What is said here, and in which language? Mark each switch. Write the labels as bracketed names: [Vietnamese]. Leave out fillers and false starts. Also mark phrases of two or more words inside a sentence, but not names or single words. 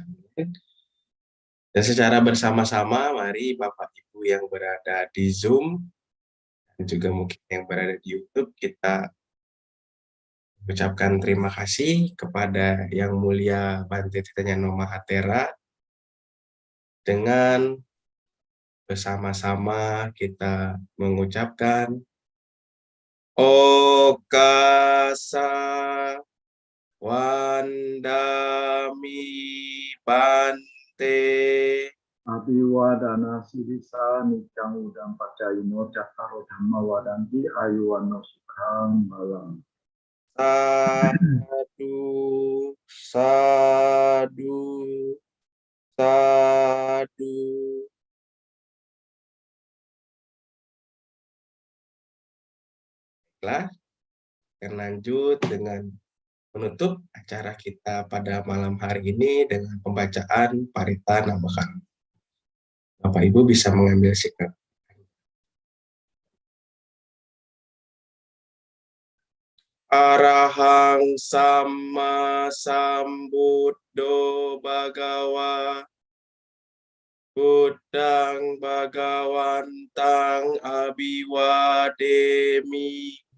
[Indonesian] Dan secara bersama-sama, mari Bapak Ibu yang berada di Zoom, dan juga mungkin yang berada di YouTube, kita ucapkan terima kasih kepada Yang Mulia Bante Tirtanyano Mahathera. Dengan bersama-sama kita mengucapkan [Pali] Okasa Wandami Bante. Abiwadana Sirisa Nikang Udam Pacayino Cattaro Dhamma Wadanti Ayuwano Sukhang Balang. Sadu, sadu, sadu. [Indonesian] Baiklah, akan lanjut dengan menutup acara kita pada malam hari ini dengan pembacaan Parita Namakan. Bapak Ibu bisa mengambil sikap. [Pali] Arahang Sama Sambuddho Bhagawa Buddhang Bhagawantang Abhiwademi